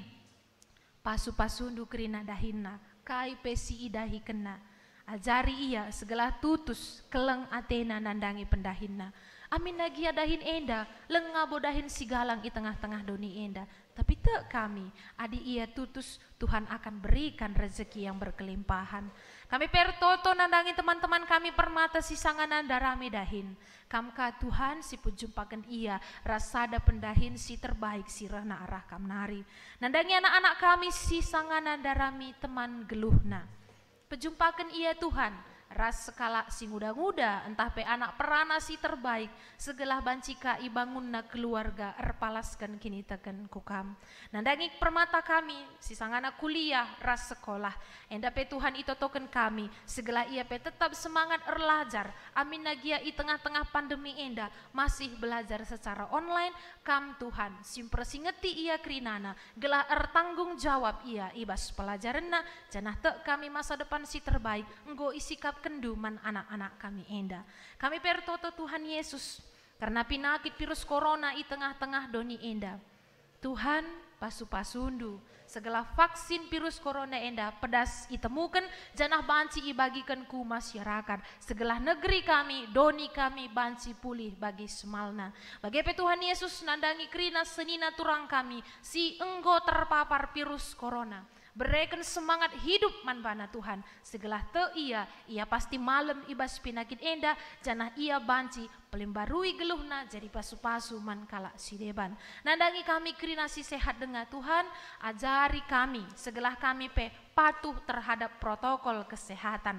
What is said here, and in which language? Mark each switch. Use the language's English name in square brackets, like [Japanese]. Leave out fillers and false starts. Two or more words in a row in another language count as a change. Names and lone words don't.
[Batak Karo] Pasu-pasundu kerina dahinna, kai pesi idahi kena. Ajari ia segala tutus, keleng atena nandangi pendahinna. Amin lagi dahin enda, lengabo dahin si galang di tengah-tengah doni enda. [Indonesian] Tapi [Batak Karo] tak kami, adi ia tutus, [Indonesian] Tuhan akan berikan rezeki yang berkelimpahan. [Batak Karo] Kami pertoto nandangi teman-teman kami permata si sanganan darami dahin. Kamka Tuhan si pujumpakan ia, rasada pendahin si terbaik si rana arah kamnari. Nandangi anak-anak kami si sanganan darami teman geluhna. Pejumpakan ia Tuhan, ras sekala si muda-muda, entah pe anak perana si terbaik, segelah bancika ibangunna keluarga, erpalaskan kini teken kukam. Nandangi permata kami, si sang anak kuliah, ras sekolah, enda pe Tuhan itotoken kami, segelah ia pe [Indonesian] tetap semangat [Batak Karo] erlajar, amin nagia i tengah-tengah pandemi enda, [Indonesian] masih belajar secara online, [Batak Karo] kam Tuhan, simpersingeti ia krinana, gelah ertanggung jawab ia, ibas pelajaranna, janah te kami [Indonesian] masa depan [Batak Karo] si terbaik, enggo isikap kenduman anak-anak kami enda. Kami pertoto Tuhan Yesus, karena penyakit virus corona i tengah-tengah doni enda. Tuhan pasu-pasundu, segala vaksin virus corona enda pedas itemukan, janah banci ibagikan ku masyarakat, segala negeri kami, doni kami banci pulih bagi semalna. Bagi Tuhan Yesus nandangi krina senina turang kami, si enggo terpapar virus corona. [Indonesian] Berikan semangat hidup manbana Tuhan. [Batak Karo] Segelah te ia pasti malam ibas pinakit enda, janah ia banci pelimbarui geluhna jadi pasu-pasu man kala sideban. Nandangi kami krinasi sehat dengan Tuhan, ajari kami, segelah kami pe [Indonesian] patuh terhadap protokol kesehatan.